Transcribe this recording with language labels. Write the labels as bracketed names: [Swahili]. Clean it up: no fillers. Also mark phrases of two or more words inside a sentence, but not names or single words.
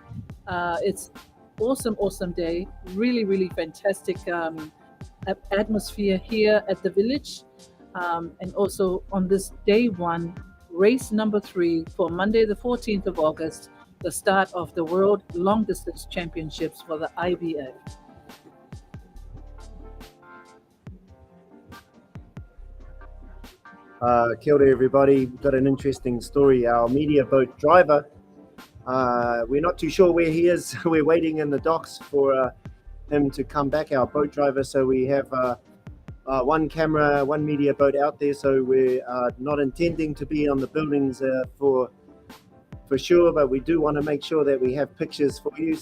[English] It's awesome day. Really fantastic atmosphere here at the village. And also on this day 1, race number 3 for Monday the 14th of August, the start of the World Long Distance Championships for the IVF. [Māori] Kia ora everybody. [English] We've got an interesting story. Our media boat driver, we're not too sure where he is. We're waiting in the docks for him to come back, our boat driver. So we have one camera, one media boat out there. So we're not intending to be on the buildings for sure, but we do want to make sure that we have pictures for you.